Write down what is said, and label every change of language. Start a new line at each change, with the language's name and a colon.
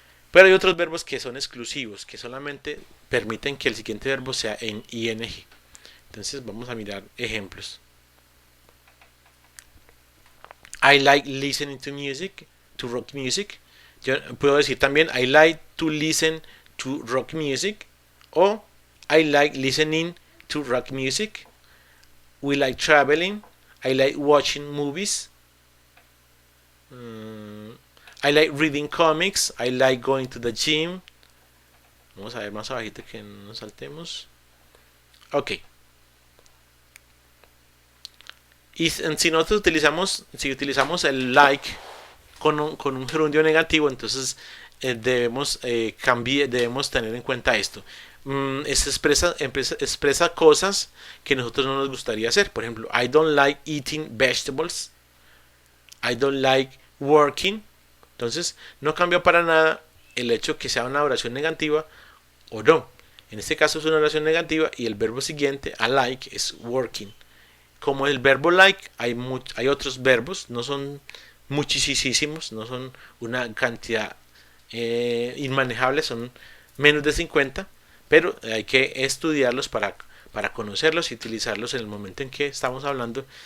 Spanish: Pero hay otros verbos que son exclusivos, que solamente permiten que el siguiente verbo sea en ing. Entonces vamos a mirar ejemplos.
English: I like listening to music, to rock music.
Spanish: Yo puedo decir también
English: I like to listen to rock music, o I like listening to rock music. We like traveling. I like watching movies. I like reading comics. I like going to the gym.
Spanish: Vamos a ver más abajito que no nos saltemos. Ok. Y si utilizamos el like con un gerundio negativo, entonces debemos tener en cuenta esto. Expresa cosas que nosotros no nos gustaría hacer. Por ejemplo,
English: I don't like eating vegetables. I don't like working.
Spanish: Entonces, no cambia para nada el hecho que sea una oración negativa o no. En este caso es una oración negativa y el verbo siguiente, a like, es working. Como el verbo like, hay otros verbos, no son muchísimos, no son una cantidad inmanejable, son menos de 50, pero hay que estudiarlos para conocerlos y utilizarlos en el momento en que estamos hablando.